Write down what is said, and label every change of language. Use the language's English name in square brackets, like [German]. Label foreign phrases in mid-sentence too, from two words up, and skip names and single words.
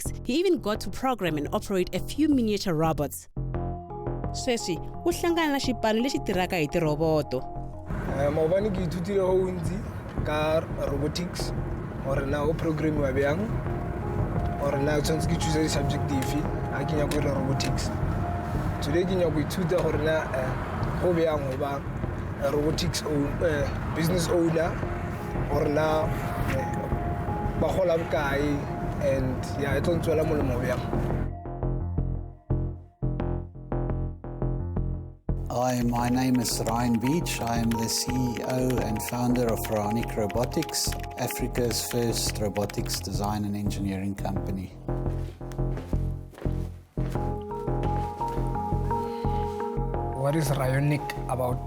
[English] He even got to program and operate a few miniature robots. [Tsonga] Sweswi u hlangana na xipano lexi tirhaka hi tiroboto. [Northern Sotho] Maobane ke ithutile go gontsi ka robotics gore na o programmiwa bjang gore na tshwanetse ke choose di-subject dife ga ke nyako ira robotics. Today ke nyako ithuta gore na go bjang go ba [English] robotics business owner [Northern Sotho] gore na ba gola bokae and ya e tlo ntswela molemo bjang. [English] Hi, my name is Ryan Beach. I am the CEO and founder of Robotics, Africa's first robotics design and engineering company. What is Ryonic about?